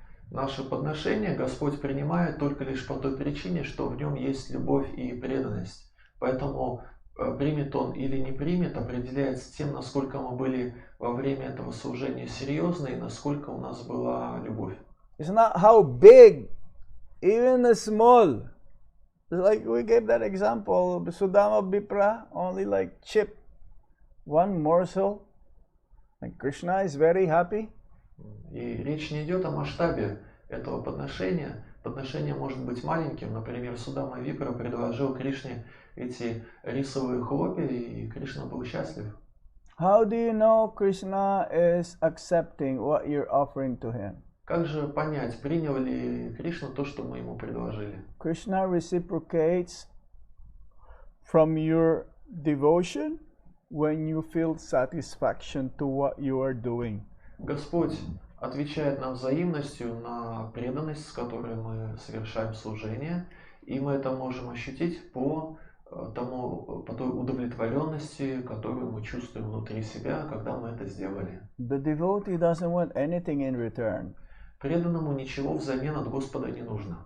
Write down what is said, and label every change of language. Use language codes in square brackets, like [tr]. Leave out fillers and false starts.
[ru] Наше подношение Господь принимает только лишь по той причине, что в нем есть любовь и преданность. Поэтому примет Он или не примет, определяется тем, насколько мы были во время этого служения серьезны и насколько у нас была любовь. [en] It's not how big, even a small. Like we gave that example, Sudama Bipra, only like chip, one morsel. And Krishna is very happy. [ru] И речь не идет о масштабе этого подношения. Подношение может быть маленьким. Например, Судама Випра предложил Кришне эти рисовые хлопья, и Кришна был счастлив. [en] How do you know Krishna is accepting what you're offering to him? [ru] Как же понять, принял ли Кришна то, что мы ему предложили? [en] Krishna reciprocates from your devotion when you feel satisfaction to what you are doing. [ru] Господь отвечает нам взаимностью на преданность, с которой мы совершаем служение, и мы это можем ощутить по той удовлетворенности, которую мы чувствуем внутри себя, когда мы это сделали. [en] The devotee doesn't want anything in return. [ru] Преданному ничего взамен от Господа не нужно.